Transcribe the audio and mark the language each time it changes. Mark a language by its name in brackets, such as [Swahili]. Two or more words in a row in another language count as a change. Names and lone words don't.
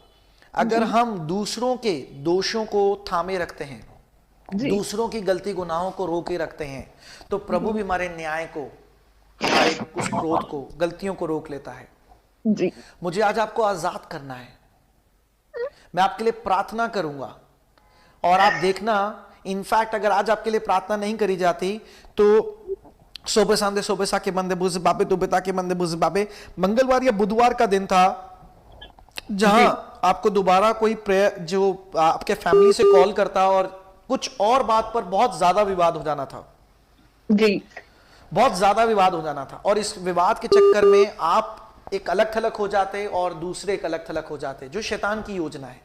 [Hindi] अगर हम दूसरों के दोषों को थामे रखते हैं, दूसरों की गलती गुनाहों को रोके रखते हैं, तो प्रभु भी हमारे न्याय को, हमारे उस क्रोध को, गलतियों को रोक लेता है। जी। मुझे आज आपको आजाद करना है। मैं आपके लिए प्रार्थना करूंगा और आप देखना, इनफैक्ट अगर आज आपके लिए प्रार्थना नहीं करी जाती तो सोबे सांदे सोबे सा के बंदे बुझ बाबे दुबेता के बंदे बुझ बाबे, मंगलवार या बुधवार का दिन था जहां आपको दोबारा कोई प्रेयर जो आपके फैमिली से कॉल करता और कुछ और बात पर बहुत ज्यादा विवाद हो जाना था। जी बहुत ज्यादा विवाद हो जाना था, और इस विवाद के चक्कर में आप एक अलग थलग हो जाते और दूसरे एक अलग थलग हो जाते, जो शैतान की योजना है।